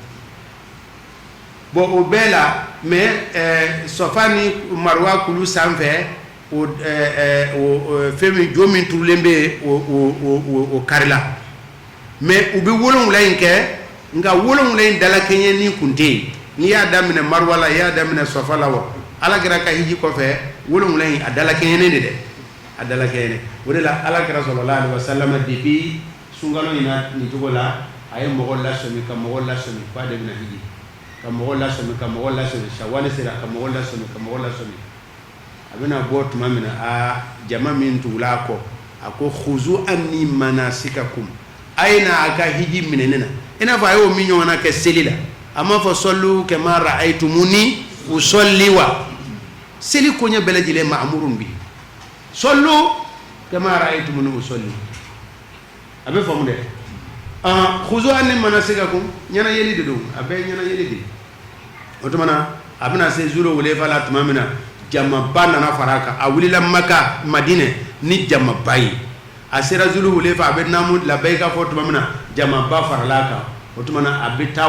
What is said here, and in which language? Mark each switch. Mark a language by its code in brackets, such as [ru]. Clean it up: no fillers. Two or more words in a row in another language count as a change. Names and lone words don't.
[bm] bon o bɛɛ la mais Safa ni Marwa kulu sanfɛ o fɛn min jo min turulen bɛ o karila mais u bɛ 7 in kɛ nka 7 in dalakɛɲɛ ni kun tɛ yen n'i y'a daminɛ Marwa la i y'a daminɛ Safa la wa alakira ka hiji kɔfɛ 7 in a dalakɛɲɛnen de dɛ a dalakɛɲɛnen o de la alakira [ar] صلى الله عليه وسلم [bm] depuis sunkalo in na nin cogo la a ye mɔgɔ lasɔmi ka mɔgɔ lasɔmi k'a de bɛna hiji ka mɔgɔ lasɔmi Shawwal sera ka mɔgɔ lasɔmi a bɛna bɔ tuma min na jama min tugula a kɔ a ko [ar] خذوا عني مناسككم [bm] a ye na a ka hiji minɛ ne na i n'a fɔ a y'o min ɲɔgɔnna kɛ seli la a m'a fɔ [ar] صلوا كما رأيتموني أصلي [bm] wa seli koɲɛ bɛɛ lajɛlen [ar] مأمور ب صلوا كما رأيتموني أصلي [bm] a bɛ faamu dɛ [ar] خذوا عني مناسككم [bm] ɲɛna yeli de don a bɛɛ ɲɛna yeli de o tuma na a bɛna se zul hulayfa la tuma min na jamaba nana fara a kan a wulila Maka Madinɛ ni jamaba ye a sera Zulu Hulefa a bɛ naamu labɛn ka fɔ tuma min na jama ba farala kan o tuma na a bɛ taa